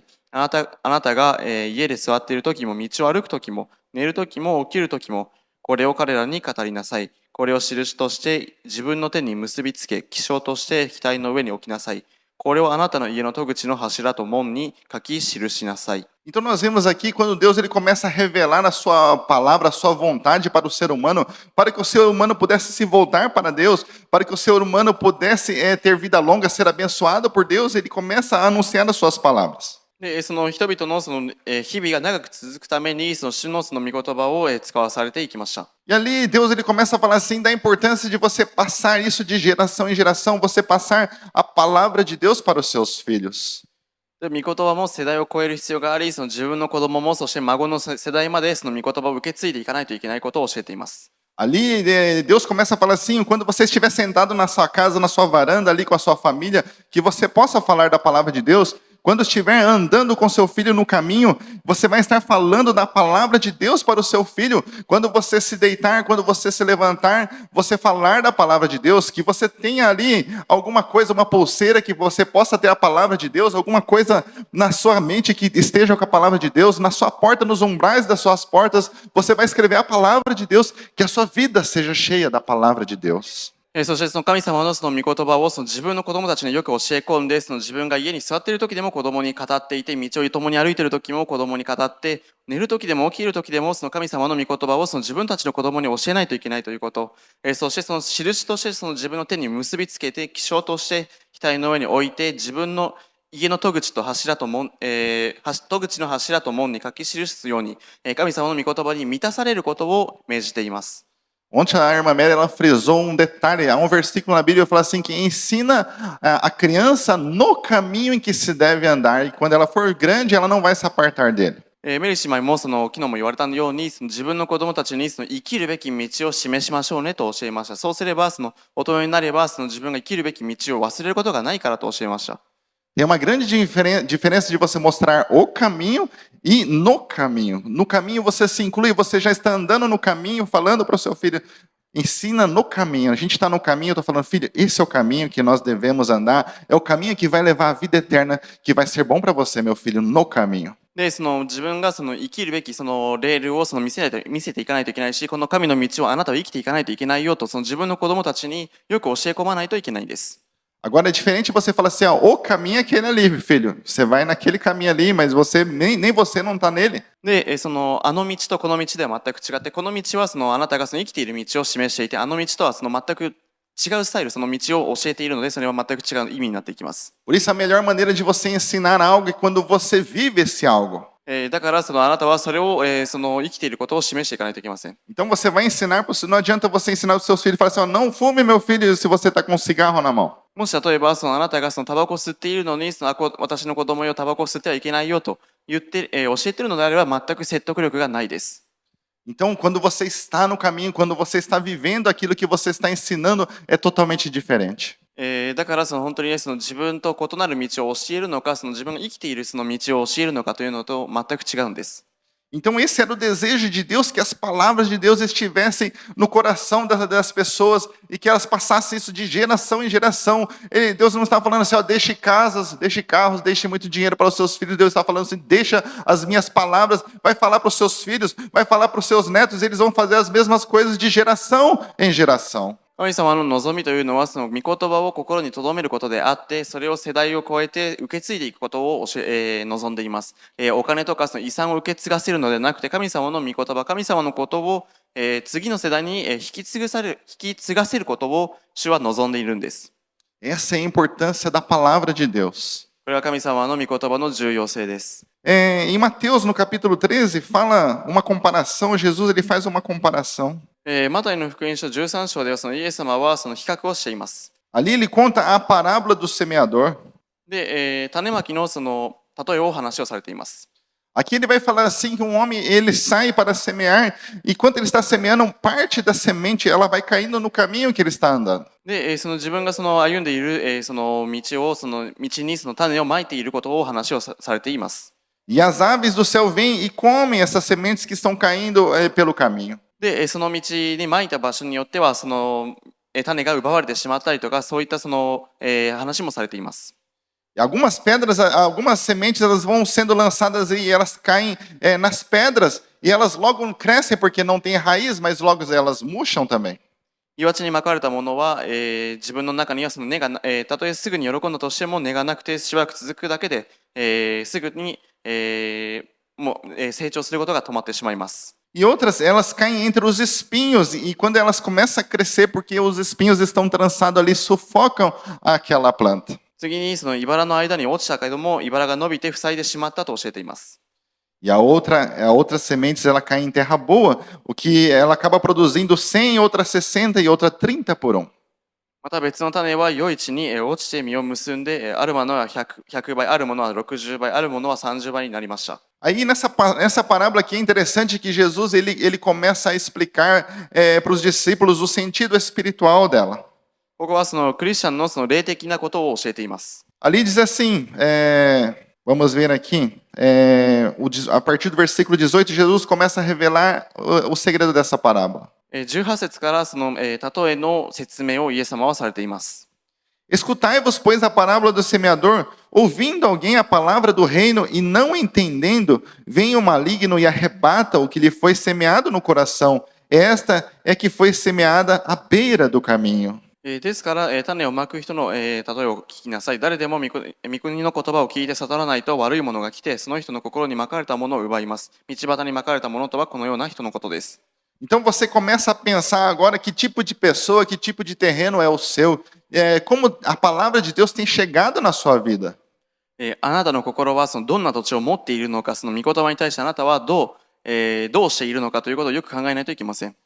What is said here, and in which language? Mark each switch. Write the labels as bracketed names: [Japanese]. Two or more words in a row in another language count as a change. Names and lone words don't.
[Japanese] あなたが家で座っている時も、道を歩く時も、寝る時も起きる時も、これを彼らに語りなさい。これを印として自分の手に結びつけ、記章として額の上に置きなさい。これをあなたの家の戸口の柱と門に書き記しなさい。 [Portuguese] Então nós vemos aqui quando Deus ele começa a revelar a sua palavra, a sua vontade para o ser humano, para que o ser humano pudesse se voltar para Deus, para que o ser humano pudesse ter vida longa, ser abençoado por Deus, ele começa a anunciar as suas palavras. [Japanese] で、その人々の日々が長く続くために、その主の御言葉を使わされていきました。 [Portuguese] E ali Deus ele começa a falar assim da importância de você passar isso de geração em geração, você passar a palavra de Deus para os seus filhos. [Japanese] で、御言葉も世代を超える必要があり、その自分の子供も、そして孫の世代までその御言葉を受け継いでいかないといけないことを教えています。 [Portuguese] Ali Deus começa a falar assim, quando você estiver sentado na sua casa, na sua varanda, ali com a sua família, que você possa falar da palavra de Deus. Quando estiver andando com seu filho no caminho, você vai estar falando da palavra de Deus para o seu filho. Quando você se deitar, quando você se levantar, você falar da palavra de Deus, que você tenha ali alguma coisa, uma pulseira que você possa ter a palavra de Deus, alguma coisa na sua mente que esteja com a palavra de Deus, na sua porta, nos umbrais das suas portas, você vai escrever a palavra de Deus, que a sua vida seja cheia da palavra de Deus. [Japanese] そしてその神様のその御言葉をその自分の子供たちによく教え込んで、その自分が家に座っている時でも子供に語っていて、道を共に歩いている時も子供に語って、寝る時でも起きる時でもその神様の御言葉をその自分たちの子供に教えないといけないということ、そしてその印としてその自分の手に結びつけて、記章として額の上に置いて、自分の家の戸口と柱と門、戸口の柱と門に書き記すように、神様の御言葉に満たされることを命じています。 [Portuguese] Ontem a irmã Mary ela frisou um detalhe, há um versículo na Bíblia que fala assim que ensina a criança no caminho em que se deve andar e quando ela for grande ela não vai se apartar dele. [Japanese] メリー姉妹も昨日も言われたように、その自分の子供たちにその生きるべき道を示しましょうねと教えました。そうすればその大人になればその自分が生きるべき道を忘れることがないからと教えました。 [Portuguese] Tem uma grande diferença de você mostrar o caminho e no caminho. No caminho você se inclui, você já está andando no caminho, falando para o seu filho, ensina no caminho. A gente está no caminho, eu estou falando, filho, esse é o caminho que nós devemos andar, é o caminho que vai levar à vida eterna, que vai ser bom para você, meu filho, no caminho. [Japanese] で、その自分がその生きるべきそのレールをその見せていかないといけないし、この神の道をあなたは生きていかないといけないよと、その自分の子供たちによく教え込まないといけないんです。 [Portuguese] Agora é diferente você falar assim, ó, o caminho é aquele ali, filho. Você vai naquele caminho ali, mas você nem você não está nele. [Japanese] で、そのあの道とこの道では全く違って、この道はそのあなたがその生きている道を示していて、あの道とはその全く違うスタイル、その道を教えているので、それは全く違う意味になっていきます。 [Portuguese] Por isso a melhor maneira de você ensinar algo é quando você vive esse algo. [Japanese] だからあなたはそれを、生きていることを示していかないといけません。 [Portuguese] Então você vai ensinar, não adianta você ensinar os seus filhos e falar assim, ó, não fume meu filho se você está com um cigarro na mão. [Japanese] もし例えばあなたがタバコを吸っているのに私の子供よタバコを吸ってはいけないよと言って、教えているのであれば全く説得力がないです。 [Portuguese] Então, quando você está no caminho, quando você está vivendo aquilo que você está ensinando, é totalmente diferente. [Japanese] だから本当にね、自分と異なる道を教えるのか、自分が生きているその道を教えるのかというのと全く違うんです。 [Portuguese] Então, esse era o desejo de Deus, que as palavras de Deus estivessem no coração das pessoas e que elas passassem isso de geração em geração. Deus não está falando assim, ó, deixe casas, deixe carros, deixe muito dinheiro para os seus filhos. Deus está falando assim, deixa as minhas palavras, vai falar para os seus filhos, vai falar para os seus netos, eles vão fazer as mesmas coisas de geração em geração. [Japanese] 神様の望みというのは御言葉を心に留めることであって、それを世代を超えて受け継いでいくことを望んでいます。お金とか遺産を受け継がせるのではなくて、神様の御言葉、神様のことを、次の世代に引き継がせることを主は望んでいるんです。 [Portuguese] Essa é a importância da palavra de Deus. [Japanese] これは神様の御言葉の重要性です。 [Portuguese] Em Mateus, no capítulo 13, fala uma comparação, Jesus ele faz uma comparação. [Japanese] マタイの福音書13章ではイエス様は比較をしています。 [Portuguese] Ali ele conta a parábola do semeador. [Japanese] で、種まきの例えを話をされています。 [Portuguese] Aqui ele vai falar assim que um homem ele sai para semear e quando ele está semeando parte da semente ela vai caindo no caminho que ele está andando. [Japanese] で、自分が歩んでいる、その道に種をまいていることを話をされています。 [Portuguese] E as aves do céu vêm e comem essas sementes que estão caindo pelo caminho. [Japanese] で、その道にまいた場所によっては種が奪われてしまったりとか、そういった話もされています。 [Portuguese] E algumas pedras, algumas sementes elas vão sendo lançadas e elas caem nas pedras e elas logo crescem porque não tem raiz, mas logo elas murcham também. [Japanese] 岩地にまかれたものは、自分の中には根が、たとえすぐに喜んだとしても根がなくてしばらく続くだけで、すぐに、もう、成長することが止まってしまいます。 [Portuguese] E outras, elas caem entre os espinhos e quando elas começam a crescer, porque os espinhos estão trançados ali, sufocam aquela planta. [Japanese] 次に茨の間に落ちたけれども、茨が伸びて塞いでしまったと教えています。 [Portuguese] E a outra sementes, ela cai em terra boa, o que ela acaba produzindo 100, outra 60 e outra 30 por 1. [Japanese] また別の種は良い地に落ちて実を結んで、あるものは 100倍、あるものは60倍、あるものは30倍になりました。 [Portuguese] Aí nessa parábola aqui é interessante que Jesus ele começa a explicar para os discípulos o sentido espiritual dela. [Japanese] ここはクリスチャンの霊的なことを教えています。 [Portuguese] Ali diz assim, vamos ver aqui, a partir do versículo 18, Jesus começa a revelar o segredo dessa parábola. [Japanese] 18 節から例えの説明をイエス様はされています。 [Portuguese] Escutai-vos, pois, a parábola do semeador, ouvindo alguém a palavra do reino e não entendendo, vem o maligno e arrebata o que lhe foi semeado no coração. Esta é que foi semeada à beira do caminho. [Japanese] ですから、種をまく人の、例えを聞きなさい。誰でも御国の言葉を聞いて悟らないと悪いものが来て、その人の心にまかれたものを奪います。道端にまかれたものとはこのような人のことです。 [Portuguese] Então você começa a pensar agora que tipo de pessoa, que tipo de terreno é o seu, como a palavra de Deus tem chegado na sua vida. [Japanese] あなたの心はどんな土地を持っているのか、御言葉に対してあなたはどうしているのかということをよく考えないといけません。